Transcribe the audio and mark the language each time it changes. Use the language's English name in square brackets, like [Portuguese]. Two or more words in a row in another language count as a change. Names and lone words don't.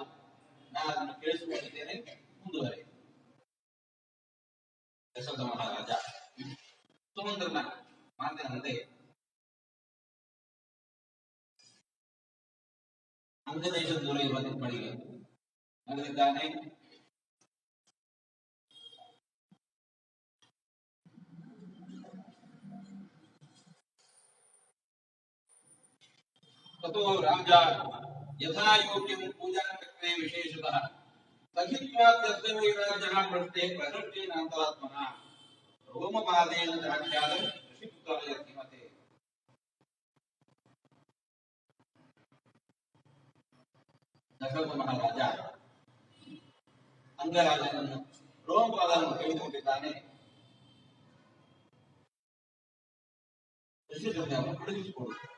[Kannada] ನಾನು ಅದನ್ನು ಕೇಳಿಸಿಕೊಂಡಿದ್ದೇನೆ. ಮುಂದುವರೆ. ದಶರಥ ಮಹಾರಾಜ ಸುಮಂತ್ರನ ಮಾತಿನಂತೆ ಅಂಗದೇಶದ ದೂರ ಇರುವ ತಿಪ್ಪಳಿಗೆ ನಡೆದಿದ್ದಾನೆ. [Sanskrit] ततो राजा यथा योग्यं पूजाचक्रे विशेषतः सखित्वाद्यर्थवैराज्यः पृष्ठे प्रकृष्टेनान्तरात्मना रोमपादेन चाख्यातं ऋषिपुत्राय धीमते. [Kannada] ದಶರಥ ಮಹಾರಾಜ ಅಂಗರಾಜನನ್ನು ರೋಮಪಾದವನ್ನು ತೆಗೆದುಕೊಂಡಿದ್ದಾನೆ. ಋಷಿಗಳನ್ನು ಕಳುಹಿಸಿಕೊಡು.